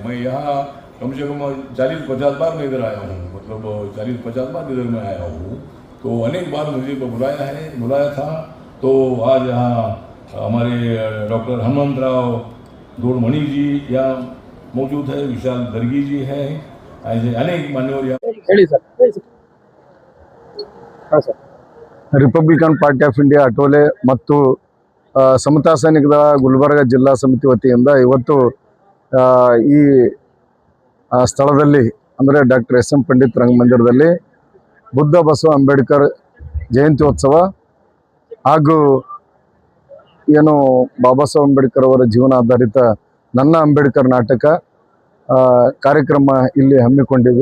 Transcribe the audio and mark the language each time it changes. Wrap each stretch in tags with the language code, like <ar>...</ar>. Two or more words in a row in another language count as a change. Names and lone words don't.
<hi>मैं यहाँ कम से कम 40-50 बार मैं इधर आया हूँ, मतलब 40-50 बार इधर मैं आया हूँ। तो अनेक बार मुझे बुलाया था। तो आज यहाँ हमारे डॉक्टर हनुमंत राव दोड़मणि जी यहाँ मौजूद है, विशाल दर्गी जी है, ऐसे अनेक मान्यवर</hi> <kn>ಹೇಳಿ ಸರ್ ಹಾಂ ಸರ್ ರಿಪಬ್ಲಿಕನ್ ಪಾರ್ಟಿ ಆಫ್ ಇಂಡಿಯಾ ಅಟೋಲೆ ಮತ್ತು ಸಮತಾ ಸೈನಿಕದ ಗುಲ್ಬರ್ಗ ಜಿಲ್ಲಾ ಸಮಿತಿ ವತಿಯಿಂದ ಇವತ್ತು ಈ ಸ್ಥಳದಲ್ಲಿ ಅಂದರೆ ಡಾಕ್ಟರ್ ಎಸ್.ಎಂ. ಪಂಡಿತ್ ರಂಗಮಂದಿರದಲ್ಲಿ ಬುದ್ಧ ಬಸವ ಅಂಬೇಡ್ಕರ್ ಜಯಂತ್ಯೋತ್ಸವ ಹಾಗೂ ಏನು ಬಾಬಾ ಸಾಹೇಬ್ ಅಂಬೇಡ್ಕರ್ ಅವರ ಜೀವನ ಆಧಾರಿತ ನನ್ನ ಅಂಬೇಡ್ಕರ್ ನಾಟಕ ಕಾರ್ಯಕ್ರಮ ಇಲ್ಲಿ ಹಮ್ಮಿಕೊಂಡಿದೆ.</kn>